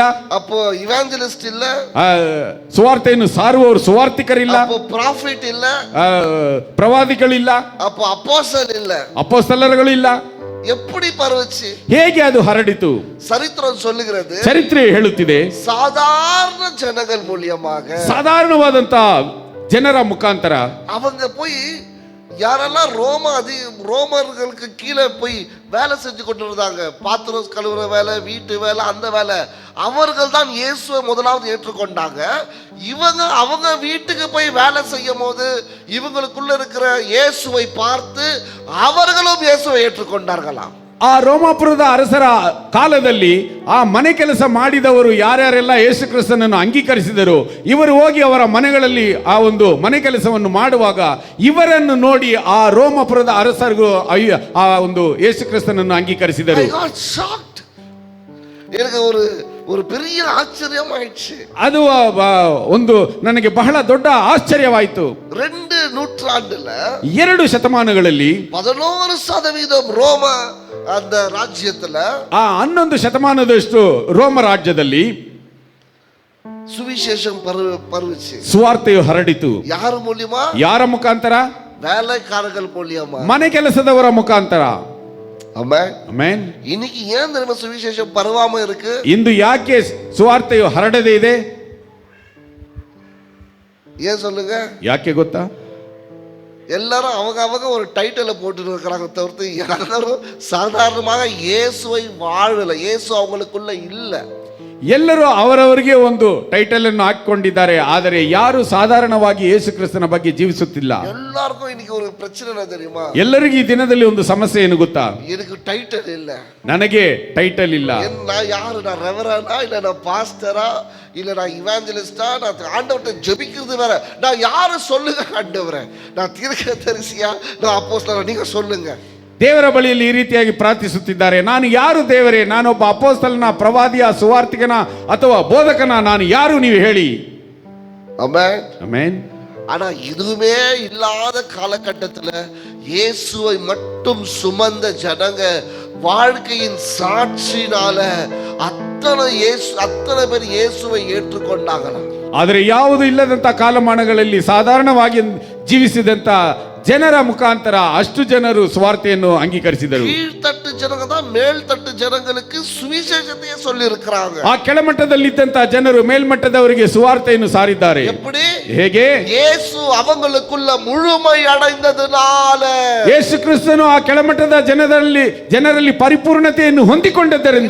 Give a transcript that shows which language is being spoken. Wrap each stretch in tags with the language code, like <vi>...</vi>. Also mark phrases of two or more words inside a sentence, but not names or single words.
<ta>அப்போ இவாஞ்சலிஸ்ட் இல்ல,</ta> <kn>ಆ, ಸುವಾರ್ತೆಯನ್ನು ಸಾರುವವರು ಸುವಾರ್ತಿಕರಿಲ್ಲ,</kn> <ta>அப்போ ಪ್ರಾಫಿಟ್ ಇಲ್ಲ,</ta> <kn>ಆ, ಪ್ರವಾದಿಗಳಿಲ್ಲ,</kn> <ta>அப்போ அப்போஸ்தலர் இல்ல.</ta> <kn>ಅಪೊಸ್ತಲರುಗಳಿಲ್ಲ.</kn> <ta>எப்படி பரவுச்சு?</ta> <kn>ಹೇಗೆ ಅದು ಹರಡಿತು?</kn> <ta>சரித்திரம் சொல்லுகிறது,</ta> <kn>ಚರಿತ್ರೆ ಹೇಳುತ್ತಿದೆ,</kn> <ta>சாதாரண ஜனங்கள் மூலியமாக,</ta> <kn>ಸಾಧಾರಣವಾದಂತ ಜನರ ಮುಖಾಂತರ</kn> <ta>அவங்க போய் யாரெல்லாம் ரோமர்களுக்கு கீழே போய் வேலை செஞ்சு கொண்டு இருந்தாங்க, பாத்திரம் கழுவுற வேலை, வீட்டு வேலை, அந்த வேலை, அவர்கள் தான் இயேசுவை முதலாவது ஏற்றுக்கொண்டாங்க. அவங்க வீட்டுக்கு போய் வேலை செய்யும் போது இவங்களுக்குள்ள இருக்கிற இயேசுவை பார்த்து அவர்களும் இயேசுவை ஏற்றுக்கொண்டார்களாம்.</ta> <kn>ಆ ರೋಮಾಪುರದ ಅರಸರ ಕಾಲದಲ್ಲಿ ಆ ಮನೆ ಕೆಲಸ ಮಾಡಿದವರು ಯಾರ್ಯಾರೆಲ್ಲ ಯೇಸು ಕ್ರಿಸ್ತನನ್ನು ಅಂಗೀಕರಿಸಿದರು, ಇವರು ಹೋಗಿ ಅವರ ಮನೆಗಳಲ್ಲಿ ಆ ಒಂದು ಮನೆ ಕೆಲಸವನ್ನು ಮಾಡುವಾಗ ಇವರನ್ನು ನೋಡಿ ಆ ರೋಮಾಪುರದ ಅರಸರಿಗೂ ಆ ಒಂದು ಯೇಸು ಕ್ರಿಸ್ತನನ್ನು ಅಂಗೀಕರಿಸಿದರು.</kn> <en>I got shocked.</en> <ta>எனக்கு ஒரு பெரிய ஆச்சரியம் ஆயிடுச்சு.</ta> <kn>ಅದು ಒಂದು ನನಗೆ ಬಹಳ ದೊಡ್ಡ ಆಶ್ಚರ್ಯವಾಯಿತು.</kn> <ta>2 நூற்றாண்டுல</ta> <kn>2 ಶತಮಾನಗಳಲ್ಲಿ</kn> <ta>11% ರೋಮ அந்த ರಾಜ್ಯத்துல,</ta> <kn>ಆ 11 ಶತಮಾನದಷ್ಟು ರೋಮ ರಾಜ್ಯದಲ್ಲಿ</kn> <ta>சுவிசேஷம் பரவுச்சு.</ta> <kn>ಸುವಾರ್ತೆಯು ಹರಡಿತು.</kn> <ta>யார் மூலியமா?</ta> <kn>ಯಾರ ಮುಖಾಂತರ?</kn> <ta>வேலைக்காரர்கள் மூலியமா,</ta> <kn>ಮನೆ ಕೆಲಸದವರ ಮುಖಾಂತರ. ಆಮೆನ್. ಆಮೆನ್.</kn> <ta>இன்னைக்கு ஏன் நம்ம சுவிசேஷம் பரவாம இருக்கு?</ta> <kn>ಇಂದು ಯಾಕೆ ಸುವಾರ್ತೆಯು ಹರಡದೇ ಇದೆ?</kn> <ta>ஏன் சொல்லுங்க?</ta> <kn>ಯಾಕೆ ಗೊತ್ತಾ?</kn> <ta>எல்லாரும் அவங்க ஒரு டைட்டில போட்டு இருக்கிறாங்க தவிர்த்து யாரும் சாதாரணமாக இயேசுவை வாழல, இயேசு அவங்களுக்குள்ள இல்ல.</ta> <kn>ಎಲ್ಲರೂ ಅವರವರಿಗೆ ಒಂದು ಟೈಟಲ್ ಅನ್ನು ಹಾಕಿಕೊಂಡಿದ್ದಾರೆ, ಆದರೆ ಯಾರು ಸಾಧಾರಣವಾಗಿ ಯೇಸು ಕ್ರಿಸ್ತನ ಬಗ್ಗೆ ಜೀವಿಸುತ್ತಿಲ್ಲ.</kn> <ta>எல்லாருக்கும் இன்னைக்கு ஒரு பிரச்சனை தெரியுமா?</ta> <kn>ಎಲ್ಲರಿಗೂ ಈ ದಿನದಲ್ಲಿ ಒಂದು ಸಮಸ್ಯೆ ಏನು ಗೊತ್ತಾ?</kn> <ta>எனக்கு டைட்டில் இல்ல,</ta> <kn>ನನಗೆ ಟೈಟಲ್ ಇಲ್ಲ.</kn> <ta>நான் யாரு? நான் ரெவரனா, இல்ல நான் பாஸ்டரா, இல்ல நான் இவாஞ்சலிஸ்டா, நான் ஆண்டவர்கிட்ட ஜெபிக்கிறது வேற. நான் யாரு சொல்லுங்க ஆண்டவரே? நான் தீர்க்கதரிசியா, நான் அப்போஸ்தலரா? நீங்க சொல்லுங்க.</ta> <kn>ದೇವರ ಬಳಿಯಲ್ಲಿ ಈ ರೀತಿಯಾಗಿ ಪ್ರಾರ್ಥಿಸುತ್ತಿದ್ದಾರೆ, ನಾನು ಯಾರು ದೇವರೇ? ನಾನೊಬ್ಬ ಅಪೊಸ್ತಲನ, ಪ್ರವಾದಿಯ, ಸುವಾರ್ತಿಕನ ಅಥವಾ ಬೋಧಕನ? ನಾನು ಯಾರು, ನೀವು ಹೇಳಿ.</kn> <ta>ஆமென்.</ta> <kn>ಆಮೆನ್.</kn> <ta>ஆனா இதுவுமே இல்லாத காலகட்டத்துல இயேசுவை மட்டும் சுமந்த ஜனங்க வாழ்க்கையின் சாட்சினால அத்தனை பேர் இயேசுவை ஏற்றுக்கொண்டாங்களாம்.</ta> <kn>ಆದರೆ ಯಾವುದು ಇಲ್ಲದಂತ ಕಾಲಮಾನಗಳಲ್ಲಿ ಸಾಧಾರಣವಾಗಿ ಜೀವಿಸಿದಂತ ಜನರ ಮುಖಾಂತರ ಅಷ್ಟು ಜನರು ಸುವಾರ್ತೆಯನ್ನು ಅಂಗೀಕರಿಸಿದರು.</kn> <ta>கீழ்த்தட்டு ஜனங்க தான் மேல்தட்டு ஜனங்களுக்கு சுவிசேஷத்தையே சொல்லி இருக்கிறாங்க.</ta> <kn>ಆ ಕೆಳಮಟ್ಟದಲ್ಲಿದ್ದಂತ ಜನರು ಮೇಲ್ಮಟ್ಟದವರಿಗೆ ಸುವಾರ್ತೆಯನ್ನು ಸಾರಿದ್ದಾರೆ.</kn> <ta>எப்படி?</ta> <kn>ಹೇಗೆ?</kn> <ta>ಯೇಸು அவங்களுக்குள்ள முழுமை அடைந்ததனால.</ta> <kn>ಯೇಸು ಕ್ರಿಸ್ತನು ಆ ಕೆಳಮಟ್ಟದ ಜನರಲ್ಲಿ ಪರಿಪೂರ್ಣತೆಯನ್ನು ಹೊಂದಿಕೊಂಡದ್ದರಿಂದ</kn>